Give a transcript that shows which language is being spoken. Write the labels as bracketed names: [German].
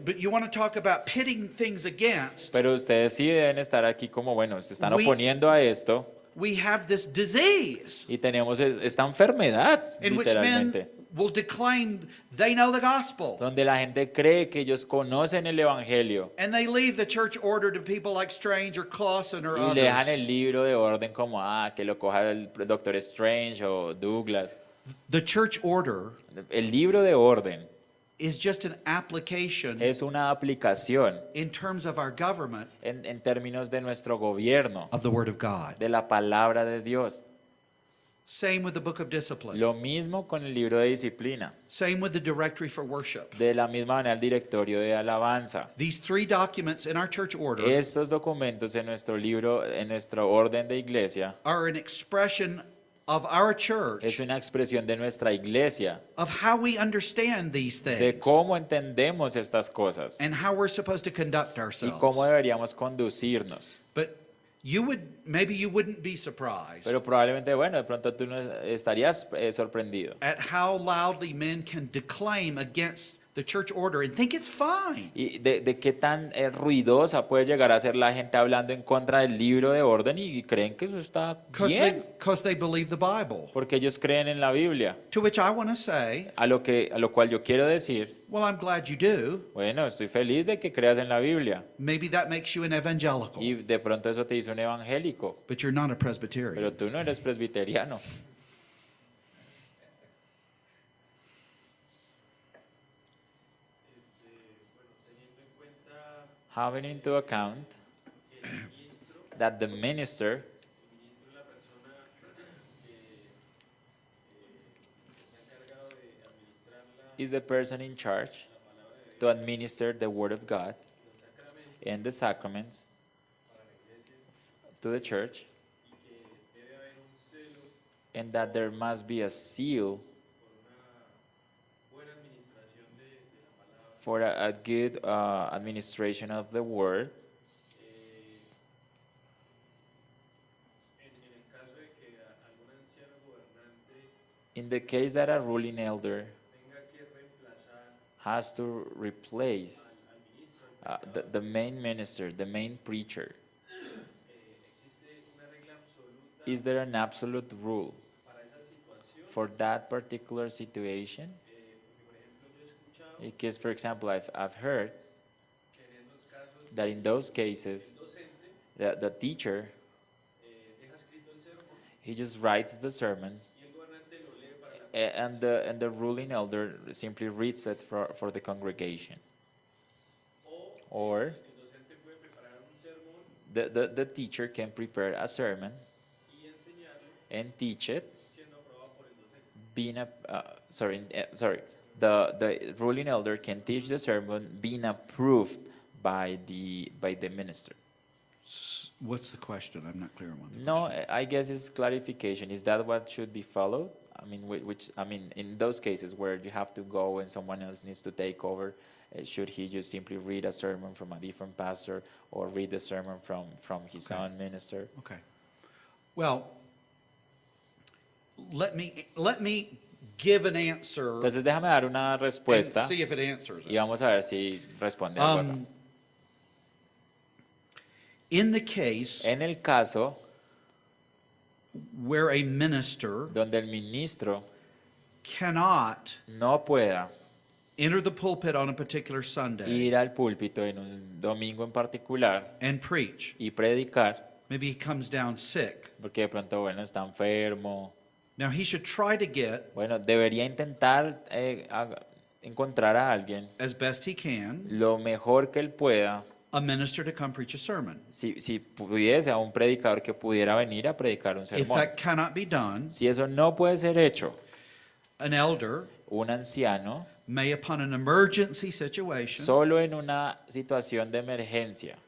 [English] But you want to talk about pitting things against. [Spanish] Pero ustedes sí deben estar aquí como, bueno, se están [English] We- [Spanish] oponiendo a esto [English] We have this disease [Spanish] y tenemos esta enfermedad, [English] in which men [Spanish] literalmente, [English] will declaim they know the gospel. [Spanish] donde la gente cree que ellos conocen el Evangelio [English] And they leave the church order to people like Strange or Clausen or [Spanish] y le dejan [English] others. [Spanish] el libro de orden como, que lo coja el Doctor Strange o Douglas. [English] The church order [Spanish] El libro de orden [English] is just an application [Spanish] es una aplicación [English] in terms of our government [Spanish] en términos de nuestro gobierno, [English] of the Word of God. [Spanish] de la palabra de Dios. [English] Same with the book of discipline. [Spanish] Lo mismo con el libro de disciplina. [English] Same with the directory for worship. [Spanish] De la misma manera el directorio de alabanza. [English] These three documents in our church order [Spanish] Estos documentos en nuestro libro, en nuestro orden de iglesia, [English] are an expression of our [Spanish] es [English] church, [Spanish] una expresión de nuestra iglesia, [English] of how we understand these [Spanish] de [English] things [Spanish] cómo entendemos estas cosas [English] and how we're supposed to conduct [Spanish] y cómo [English] ourselves. [Spanish] deberíamos conducirnos. [English] But maybe you wouldn't be surprised [Spanish] Pero probablemente, bueno, de pronto tú no estarías sorprendido. [English] at how loudly men can declaim against the church order and think it's fine. [Spanish] Y de qué tan ruidosa puede llegar a ser la gente hablando en contra del libro de orden y creen que eso está bien, [English] Because they believe the Bible. [Spanish] porque ellos creen en la Biblia. [English] To which I want to say, [Spanish] A lo cual yo quiero decir, [English] well, I'm glad you do. [Spanish] bueno, estoy feliz de que creas en la Biblia. [English] Maybe that makes you an evangelical, [Spanish] Y de pronto eso te hizo un evangélico, [English] but you're not a Presbyterian. [Spanish] pero tú no eres presbiteriano. Bueno, teniendo en cuenta [English] Having into account [Spanish] que el ministro, [English] that the minister [Spanish] el ministro es la persona que está encargado de administrar [English] is the person in charge [Spanish] la palabra de Dios [English] to administer the Word of God [Spanish] y los sacramentos [English] and the sacraments [Spanish] para la iglesia [English] to the church, [Spanish] y que debe haber un celo [English] and that there must be a seal [Spanish] por una buena administración de la palabra. [English] for a good administration of the Word. [Spanish] En el caso de que algún anciano gobernante [English] In the case that a ruling elder [Spanish] tenga que reemplazar [English] has to replace [Spanish] al ministro, [English] the main minister, the main preacher, [Spanish] existe una regla absoluta [English] is there an absolute rule [Spanish] para esa situación. [English] for that particular situation? [Spanish] Porque, por ejemplo, yo he escuchado [English] Because, for example, I've heard [Spanish] que en esos casos [English] that in those cases, [Spanish] el docente [English] the teacher, [Spanish] deja escrito el sermón [English] he just writes the sermon, [Spanish] y el gobernante lo lee para la [English] and the ruling elder simply reads it for the congregation. Or [Spanish] el docente puede preparar un sermón [English] the teacher can prepare a sermon [Spanish] y enseñarlo [English] and teach it, [Spanish] siendo aprobado por el docente. [English] being sorry, the ruling elder can teach the sermon being approved by the minister. What's the question? I'm not clear on what the [Spanish] No, [English] question I guess it's clarification. Is that what should be followed? I mean, in those cases where you have to go and someone else needs to take over, should he just simply read a sermon from a different pastor or read the sermon from his Okay. own minister? Okay. Well, let me give an answer [Spanish] Entonces déjame dar una [English] and [Spanish] respuesta [English] see if it answers [Spanish] y [English] it. [Spanish] vamos a ver si responde algo acá. [English] In the case [Spanish] En el caso [English] where a minister [Spanish] donde el ministro [English] cannot [Spanish] no pueda [English] enter the pulpit on a particular Sunday [Spanish] ir al púlpito en un domingo en particular [English] and preach, [Spanish] y predicar, [English] maybe he comes down sick. [Spanish] porque de pronto, bueno, está enfermo, [English] Now he should try to get, [Spanish] bueno, debería intentar encontrar a alguien [English] as best he can, [Spanish] lo mejor que él pueda, [English] a minister to come preach a sermon. [Spanish] si pudiese, a un predicador que pudiera venir a predicar un [English] If [Spanish] sermón. [English] that cannot be done, [Spanish] Si eso no puede ser hecho, [English] an elder [Spanish] un anciano, [English] may, upon an emergency situation, [Spanish] solo en una situación de emergencia,